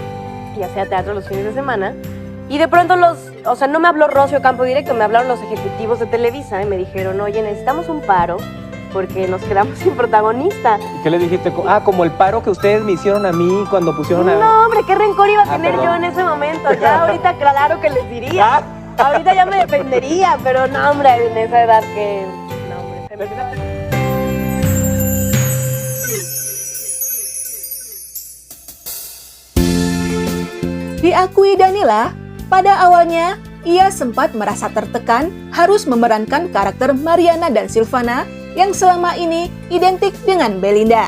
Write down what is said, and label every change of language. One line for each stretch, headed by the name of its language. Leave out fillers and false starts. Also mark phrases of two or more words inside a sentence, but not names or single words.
Spanish: Y hacía teatro los fines de semana. Y de pronto no me habló Rosy Ocampo directo, me hablaron los ejecutivos de Televisa y me dijeron, oye, necesitamos un paro porque nos quedamos sin protagonista. ¿Y qué le dijiste? Como el paro que ustedes me hicieron a mí cuando pusieron a... No, hombre, qué rencor iba a tener perdón. yo en ese momento. Ya ahorita claro que les diría. Ahorita ya me defendería, pero no, hombre, en esa edad que... No, hombre, se me...
Indonesian: Diakui Danila, pada awalnya ia sempat merasa tertekan harus memerankan karakter Mariana dan Silvana yang selama ini identik dengan Belinda.